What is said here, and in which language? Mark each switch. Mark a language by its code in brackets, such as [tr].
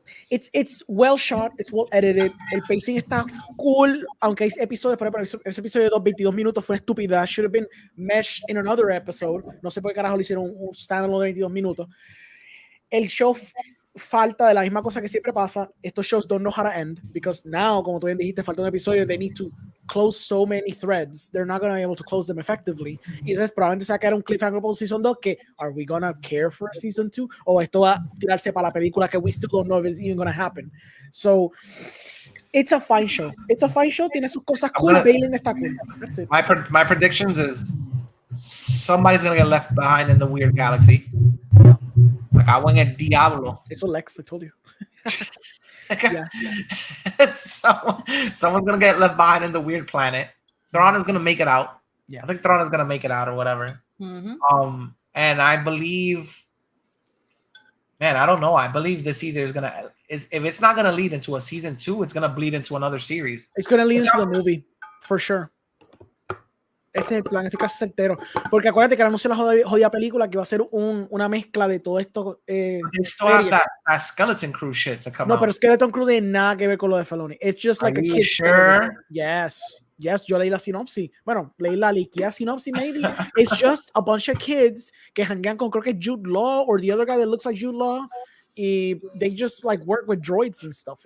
[en] It's well shot, it's well edited, [es] el pacing está cool, aunque hay episodios, por ejemplo, ese episodio de 22 minutos fue estúpida, [en] should have been meshed in another episode, [es] no sé por qué carajo le hicieron un standalone de 22 minutos. El show falta de la misma cosa que siempre pasa. Estos shows [en] don't know how to end because now, [es] como tú bien dijiste, falta un episodio. [en] They need to close so many threads. They're not going to be able to close them effectively. [es] Y entonces probablemente se va a quedar un cliffhanger por season 2 que [en] are we going to care for a season 2 [es] o esto va a tirarse para la película que [en] we still don't know if it's even going to happen. So it's a fine show. It's a fine show. [es] Tiene sus cosas cool. Bailing está cool. [en] That's it. My predictions is somebody's going to get left behind in the weird galaxy. Like I went at Diablo. Eso Lex, I told you. Yeah. Someone's gonna get left behind in the weird planet. Thrawn is gonna make it out. Yeah. I think Thrawn is gonna make it out or whatever. Mm-hmm. And I believe, man, I don't know. I believe this either is gonna, if it's not gonna lead into a season 2, it's gonna bleed into another series. It's gonna lead into the movie for sure. [es] Ese es el plan, estoy casi certero. Porque acuérdate que anunció la jodida película que va a ser una mezcla de todo esto. [en] They still have that Skeleton Crew shit to come out. [es] No, pero Skeleton Crew tiene nada que ver con lo de Filoni. [en] It's just like a kid's story. [es] Yes. Yes, yo leí la sinopsis. Bueno, leí la liquida sinopsis, maybe. [en] It's just a bunch of kids [es] que hanguean con, creo que [en] Jude Law or the other guy that looks like Jude Law. Y they just like work with droids and stuff.